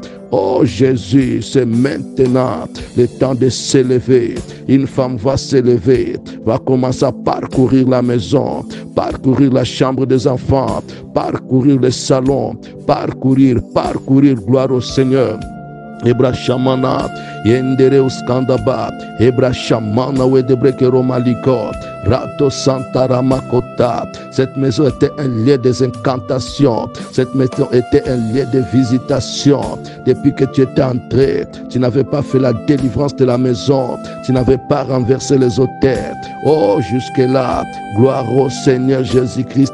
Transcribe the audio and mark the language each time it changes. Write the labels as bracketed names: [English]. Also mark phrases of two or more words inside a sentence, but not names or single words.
[French] Oh Jésus, c'est maintenant le temps de s'élever. Une femme va s'élever, va commencer à parcourir la maison, parcourir la chambre des enfants, parcourir le salon, parcourir, gloire au Seigneur. Ebra Shamana, Yendere Uskandaba, Ebra Shamana, Wedebreke Romaliko, Rato Santa Ramakota. Cette maison était un lieu des incantations. Cette maison était un lieu de visitation. Depuis que tu étais entré, tu n'avais pas fait la délivrance de la maison. Tu n'avais pas renversé les autels. Oh, jusque-là, gloire au Seigneur Jésus-Christ.